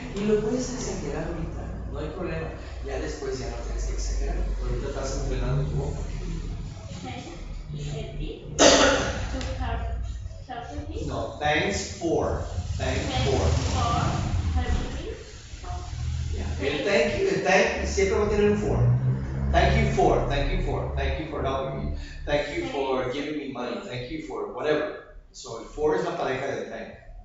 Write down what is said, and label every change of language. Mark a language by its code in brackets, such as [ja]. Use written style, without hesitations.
[es] Y lo puedes exagerar ahorita, no hay problema. Ya después ya no tienes que exagerar. Ahorita estás entrenando tu boca. [en] Leslie to helping me. No, thanks for. Thanks Thanks for. for helping me. [es] Ya. El thank siempre va a tener un for. [en] Thank you for helping me. Thank you for giving me money. Thank you for whatever. [es] So el for es la pareja de thank.